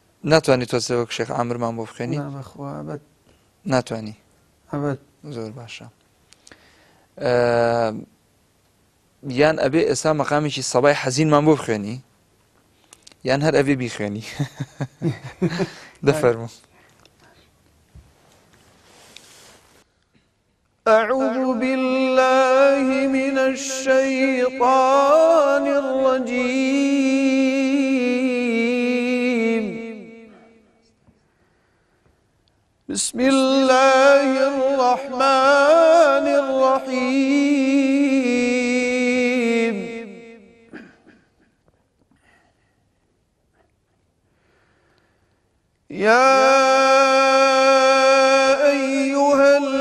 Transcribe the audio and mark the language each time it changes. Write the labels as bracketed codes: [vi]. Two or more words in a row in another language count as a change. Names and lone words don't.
[ckb] ناتوانی تۆ شێخ عامرمان بۆ بخوێنی؟ نابەخوا ئەبەت ناتوانی. ئەبەت زۆر باشە. یان ئەبێ ئێستا مەقامێکی سەبای حەزینمان بۆ بخوێنی یان هەر ئەوێ بیخوێنی. دەفەرموو. [ar] أعوذ بالله من الشيطان الرجيم بسم الله الرحمن الرحيم يا أيها